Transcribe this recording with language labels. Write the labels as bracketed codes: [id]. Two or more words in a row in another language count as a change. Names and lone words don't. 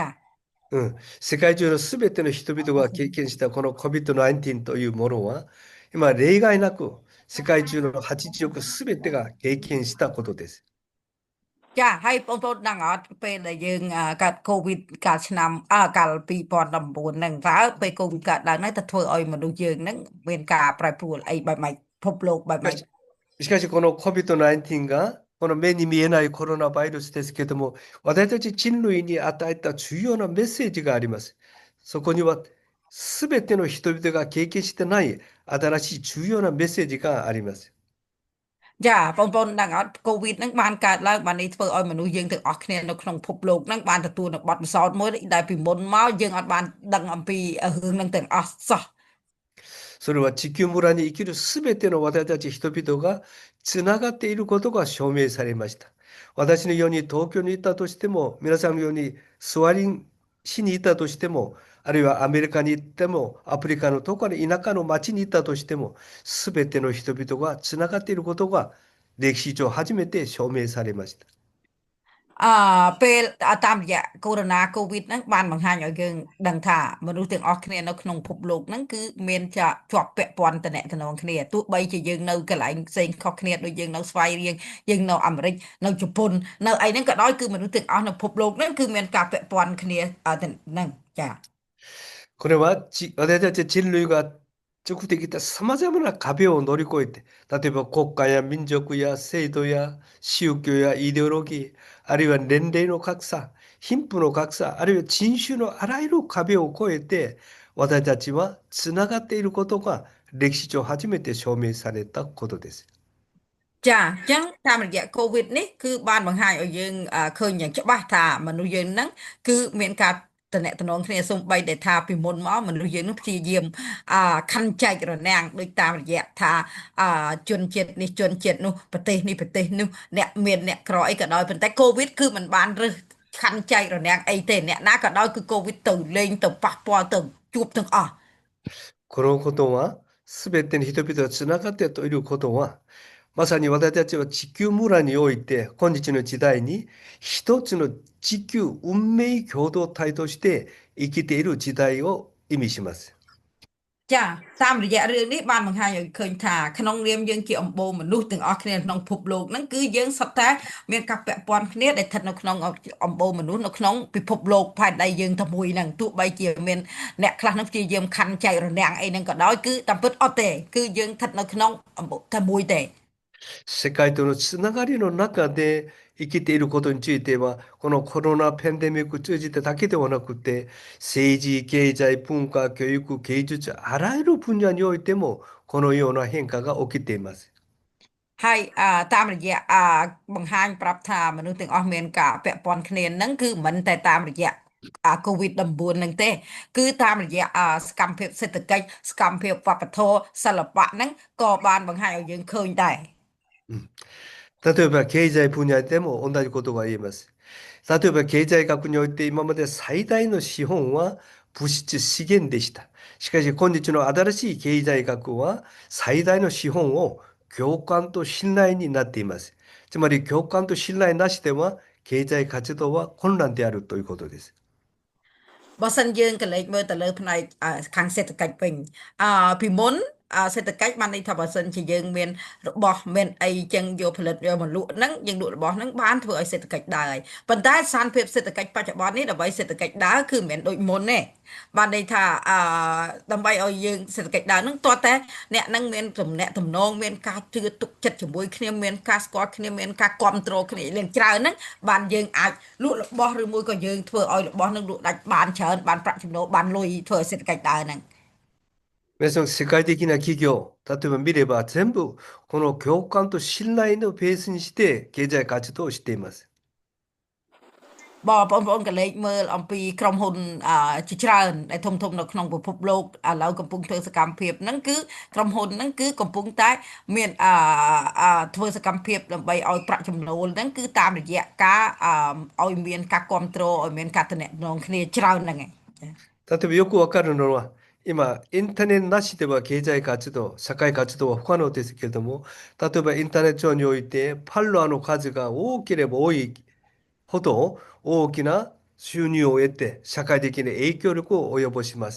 [ja] 世界中のすべての人々が経験したこの COVID-19 というものは、今、例外なく世界中の80億すべてが経験したことです。 [km] ចាហើយបងប្អូនដឹងអត់ពេលដែលយើងកើតកូវីដកាលឆ្នាំកាល2019ហ្នឹងតើពេលកូវីដកើតឡើងហ្នឹងទៅធ្វើឲ្យមនុស្សយើងហ្នឹងមានការប្រែប្រួលអីបែបម៉េចពិភពលោកបែបម៉េច [ja] しかしこの COVID-19 がこの目に見えないコロナウイルスですけども、私たち人類に与えた重要なメッセージがあります。そこにはすべての人々が経験してない新しい重要なメッセージがあります。 [km] ចាបងប្អូនដឹងអត់កូវីដហ្នឹងបានកើតឡើងបាននេះធ្វើឲ្យមនុស្សយើងទាំងអស់គ្នានៅក្នុងពិភពលោកហ្នឹងបានទទួលនៅបទពិសោធន៍មួយដែលពីមុនមកយើងអត់បានដឹងអំពីរឿងហ្នឹងទាំងអស់សោះ [ja] それは地球村に生きるすべての私たち人々がつながっていることが証明されました。私のように東京にいたとしても、皆さんのようにスワリン市にいたとしても、あるいはアメリカに行っても、アフリカのどこかの田舎の町にいたとしても、すべての人々がつながっていることが歴史上初めて証明されました。 [km] ពេលតាមរយៈកូវីដហ្នឹងបានបង្ហាញឲ្យយើងដឹងថាមនុស្សទាំងអស់គ្នានៅក្នុងពិភពលោកហ្នឹងគឺមានជាប់ពាក់ព័ន្ធតំណែងគ្នាទោះបីជាយើងនៅកន្លែងផ្សេងខុសគ្នាដូចយើងនៅស្វ័យរៀងយើងនៅអាមេរិកនៅជប៉ុននៅអីហ្នឹងក៏ដោយគឺមនុស្សទាំងអស់នៅពិភពលោកហ្នឹងគឺមានការពាក់ព័ន្ធគ្នាហ្នឹងចា [ja] これは私たち人類が直できたさまざまな壁を乗り越えて、例えば国家や民族や制度や宗教やイデオロギー、あるいは年齢の格差、貧富の格差、あるいは人種のあらゆる壁を越えて、私たちはつながっていることが歴史上初めて証明されたことです。 [km] ចាអញ្ចឹងតាមរយៈកូវីដនេះគឺបានបង្ហាញឲ្យយើងឃើញយ៉ាងច្បាស់ថាមនុស្សយើងហ្នឹងគឺមានការតំណែងគ្នាសូម្បីតែថាពីមុនមកមនុស្សយើងនឹងព្យាយាមខណ្ឌចែករនាំងដោយតាមរយៈថាជនជាតិនេះជនជាតិនោះប្រទេសនេះប្រទេសនោះអ្នកមានអ្នកក្រអីក៏ដោយប៉ុន្តែកូវីដគឺมันបានរើសខណ្ឌចែករនាំងអីទេអ្នកណាក៏ដោយគឺកូវីដទៅលេងទៅប៉ះពាល់ទៅជួបទាំងអស់ [ja] このことはすべての人々がつながっているということはまさに私たちは地球村において今日の時代に一つの地球運命共同体として生きている時代を意味します。 [km] ចាតាមរយៈរឿងនេះបានបង្ហាញឲ្យឃើញថាក្នុងនាមយើងជាអំបូរមនុស្សទាំងអស់គ្នាក្នុងពិភពលោកហ្នឹងគឺយើងសុទ្ធតែមានការពាក់ព័ន្ធគ្នាដែលស្ថិតនៅក្នុងអំបូរមនុស្សនៅក្នុងពិភពលោកផែនដីយើងតែមួយហ្នឹងទោះបីជាមានអ្នកខ្លះហ្នឹងព្យាយាមខណ្ឌចែករនាំងអីហ្នឹងក៏ដោយគឺតាមពិតអត់ទេគឺយើងស្ថិតនៅក្នុងអំបូរតែមួយទេ [ja] 世界とのつながりの中で生きていることについては、このコロナペンデミックを通じてだけではなくて、政治、経済、文化、教育、芸術、あらゆる分野においても、このような変化が起きています。 [km] ហើយតាមរយៈបង្ហាញប្រាប់ថាមនុស្សទាំងអស់មានការពាក់ព័ន្ធគ្នាហ្នឹងគឺមិនតែតាមរយៈCOVID-19 ហ្នឹងទេគឺតាមរយៈសកម្មភាពសេដ្ឋកិច្ចសកម្មភាពវប្បធម៌សិល្បៈហ្នឹងក៏បានបង្ហាញឲ្យយើងឃើញដែរ [ja] うん。例えば経済分野でも同じことが言えます。例えば経済学において今まで最大の資本は物質資源でした。しかし今日の新しい経済学は最大の資本を共感と信頼になっています。つまり共感と信頼なしでは経済活動は混乱であるということです。 [km] បើសិនយើងក៏លេចមើលទៅលើផ្នែកខាងសេដ្ឋកិច្ចវិញពីមុនសេដ្ឋកិច្ចបានន័យថាបើសិនជាយើងមានរបស់មានអីចឹងយកផលិតយក មកលក់ហ្នឹងយើងលក់របស់ហ្នឹងបានធ្វើឲ្យសេដ្ឋកិច្ចដើរហើយប៉ុន្តែស្ថានភាពសេដ្ឋកិច្ចបច្ចុប្បន្ននេះដើម្បីសេដ្ឋកិច្ចដើរគឺមិនមែនដូចមុនទេបានន័យថាដើម្បីឲ្យយើងសេដ្ឋកិច្ចដើរហ្នឹងតើតែអ្នកហ្នឹងមានទំនាក់ទំនងមានការជឿទុកចិត្តជាមួយគ្នាមានការស្គាល់គ្នាមានការគ្រប់គ្រងគ្នាឡើងច្រើនហ្នឹងបានយើងអាចលក់របស់ឬមួយក៏យើងធ្វើឲ្យរបស់ហ្នឹងលក់ដាច់បានច្រើនបានប្រាក់ចំណូលបានលុយធ្វើឲ្យសេដ្ឋកិច្ចដើរហ្នឹង [ja] 皆さん、世界的な企業、例えば見れば全部この共感と信頼のベースにして経済活動をしています。 [km] បងប្អូនក៏លេចមើលអំពីក្រុមហ៊ុនជាច្រើនដែលធំៗនៅក្នុងពិភពលោកឥឡូវកំពុងធ្វើសកម្មភាពហ្នឹងគឺក្រុមហ៊ុនហ្នឹងគឺកំពុងតែមានធ្វើសកម្មភាពដើម្បីឲ្យប្រាក់ចំណូលហ្នឹងគឺតាមរយៈការឲ្យមានការគ្រប់គ្រងឲ្យមានការតំណែងគ្នាច្រើនហ្នឹងឯង [ja] 例えばよくわかるのは、今、インターネットなしでは経済活動、社会活動は不可能ですけれども、例えばインターネット上において、ファンロワーの数が多ければ多いほど、大きな収入を得て、社会的な影響力を及ぼします。